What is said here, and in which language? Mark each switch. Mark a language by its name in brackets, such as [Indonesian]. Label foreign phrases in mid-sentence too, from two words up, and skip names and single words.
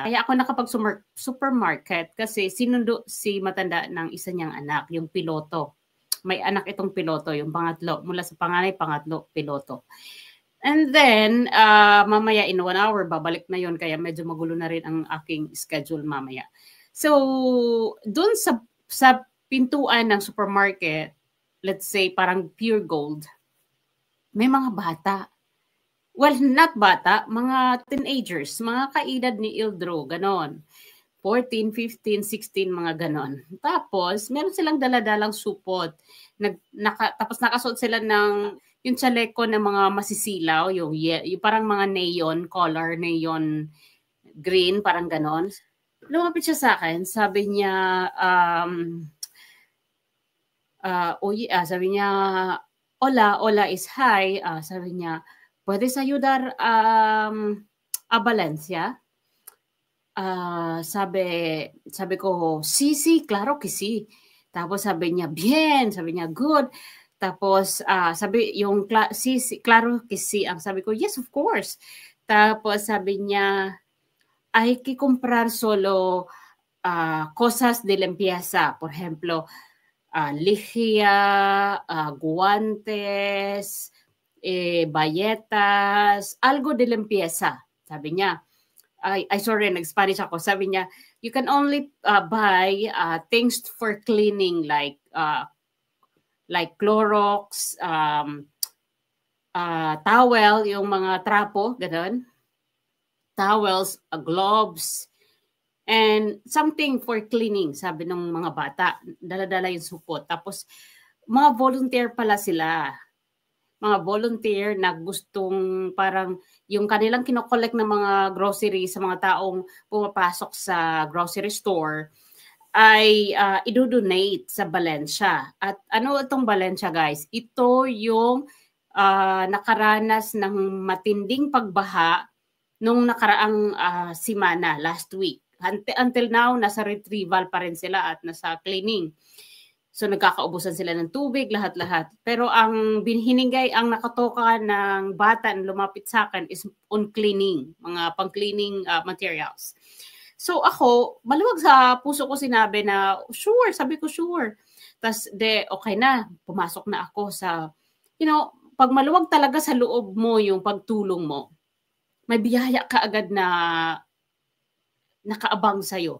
[Filipino] Kaya ako nakapag-supermarket kasi sinundo si matanda ng isa niyang anak, yung piloto. May anak itong piloto, yung pangatlo. Mula sa panganay, pangatlo, piloto. And then, mamaya [English] in 1 hour, [Filipino] babalik na yon. Kaya medyo magulo na rin ang aking schedule mamaya. So, dun sa pintuan ng supermarket, [English] let's say [Filipino] parang pure gold, may mga bata. [English] Well, not [Filipino] bata, mga teenagers, mga kaedad ni Ildro, ganon. 14, 15, 16, mga ganon. Tapos, meron silang daladalang supot. Tapos nakasuot sila ng yung chaleco ng mga masisilaw, yung parang mga [English] neon color, neon green, [Filipino] parang ganon. Lumapit siya sa akin, sabi niya, sabi niya, [English] hola is hi. [Filipino] Sabi niya, [Spanish] ¿puedes ayudar a Valencia? [Filipino] Sabi ko, [Spanish] sí, claro que sí. [Filipino] Tapos sabi niya, bien. Sabi niya, good. Tapos sabi yung, [Spanish] sí, claro que sí. [Filipino] Ang sabi ko, [English] yes, of course. [Filipino] Tapos sabi niya, [Spanish] hay que comprar solo cosas de limpieza. Por ejemplo, lejía, guantes, bayetas, algo de limpieza. [Filipino] Sabi niya, sorry, nag-Spanish ako. Sabi niya, [English] you can only buy things for cleaning like Clorox, towel, [Filipino] yung mga trapo, gano'n. [English] Towels, gloves, and something for cleaning, [Filipino] sabi ng mga bata. Dala-dala yung supot. Tapos, mga volunteer pala sila. Mga volunteer na gustong parang yung kanilang kinokollect ng mga grocery sa mga taong pumapasok sa grocery store ay idodonate sa Valencia. At ano itong Valencia, guys? Ito yung nakaranas ng matinding pagbaha nung nakaraang simana, [English] last week. Until now, [Filipino] nasa retrieval pa rin sila at nasa cleaning. So nagkakaubusan sila ng tubig, lahat-lahat. Pero ang binhinigay, ang nakatoka ng bata na lumapit sa akin [English] is on cleaning, [Filipino] mga pang- [English] cleaning materials. [Filipino] So ako, maluwag sa puso ko sinabi na, sure, sabi ko sure. Tapos okay na, pumasok na ako sa, pag maluwag talaga sa loob mo yung pagtulong mo, may biyaya ka agad na nakaabang sa'yo.